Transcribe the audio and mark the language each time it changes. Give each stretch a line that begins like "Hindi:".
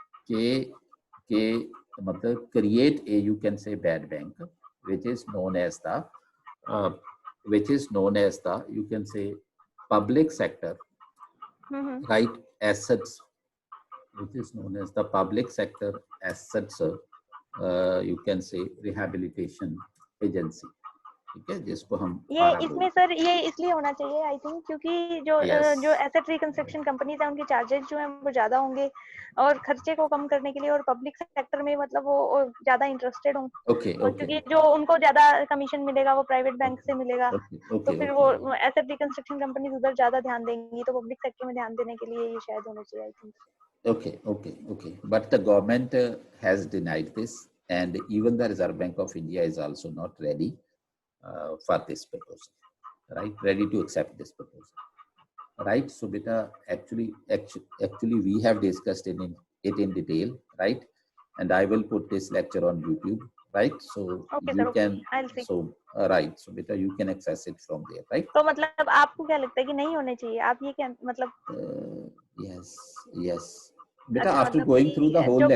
Hindi: के मतलब
English: create a, you can say, bad bank which is known as the you can say public sector, right, assets, which is known as the public sector assets, you can say rehabilitation agency.
Hindi: ठीक है, जिसको हम ये इसमें sir ये इसलिए होना चाहिए
English: I think
Hindi: क्योंकि जो एसेट रिकंस्ट्रक्शन कंपनीज है उनके चार्जेस जो हैं वो ज्यादा होंगे और खर्चे को कम करने के लिए, और पब्लिक सेक्टर में मतलब वो ज्यादा इंटरेस्टेड हों, क्योंकि जो उनको ज्यादा कमीशन मिलेगा वो प्राइवेट बैंक से मिलेगा, तो फिर वो एसेट रिकंस्ट्रक्शन कंपनीज उधर ज्यादा ध्यान देंगी, तो पब्लिक सेक्टर में ध्यान देने के लिए ये शायद होना चाहिए I think.
English: Okay, but the government has denied this, and even the Reserve Bank of India is also not ready for this proposal, right? Ready to accept this proposal, right? So beta, actually we have discussed it in detail, right? And I will put this lecture on YouTube, right? So you can, right, so beta you can access it from there, right?
Hindi: तो मतलब आपको क्या लगता है कि नहीं होने चाहिए? आप ये क्या मतलब?
English: Yes beta, after going through the whole lecture,